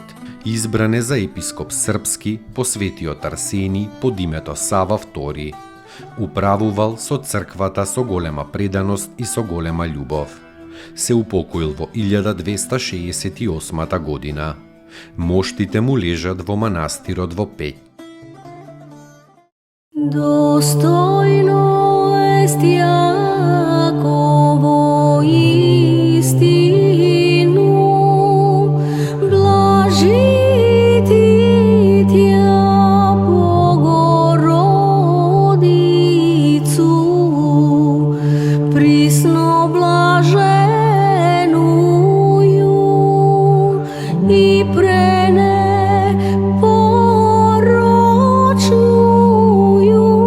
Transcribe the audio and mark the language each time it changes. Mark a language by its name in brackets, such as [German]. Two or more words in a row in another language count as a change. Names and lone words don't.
[Macedonian] Избран е за епископ српски по светиот Арсени под името Сава II. Управувал со црквата со голема преданост и со голема љубов. Се упокоил во 1268 година. Моштите му лежат во манастирот во Пеќ. [Church Slavic] Достойно ест Јаково истину, блажити Тја Богородицу, присно блаженују и пренепорочнују